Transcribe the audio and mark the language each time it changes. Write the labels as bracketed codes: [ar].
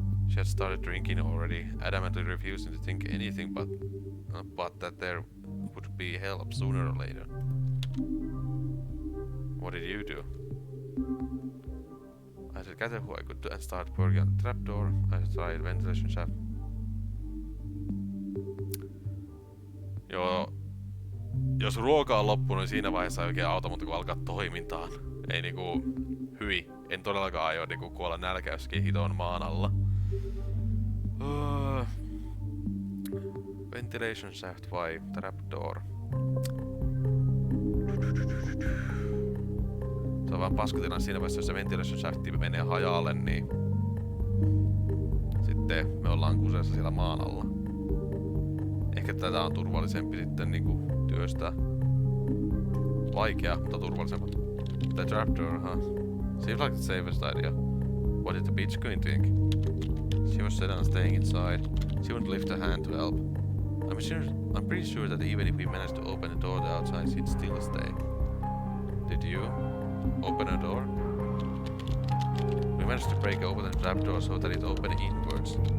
[en] She had started drinking already, adamantly refusing to think anything but that there would be help sooner or later. What did you do? I said gather who I could do and start working on the trapdoor. I tried ventilation shaft. Joo. [fi] Jos ruoka on loppunut, niin siinä vaiheessa ei oikein auta muuta kuin alkaa toimintaan. Ei niinku... Hyi. En todellakaan aio niinku kuolla nälkäyskin hitoon maan alla. Ventilation shaft vai trapdoor? Se on vaan paskatilanne siinä vaiheessa, jos se ventilation shafti menee hajalle, niin... Sitten me ollaan kuseessa siellä maan alla. Ehkä tätä on turvallisempi sitten niinku työstää. Vaikea, mutta turvallisempi. [en] The trapdoor, huh? Seems like the safest idea. What did the bitch queen think? She was set on staying inside. She wouldn't lift a hand to help. I'm pretty sure that even if we managed to open the door to outside, she'd still stay. Did you open a door? We managed to break open the trapdoor so that it opened inwards.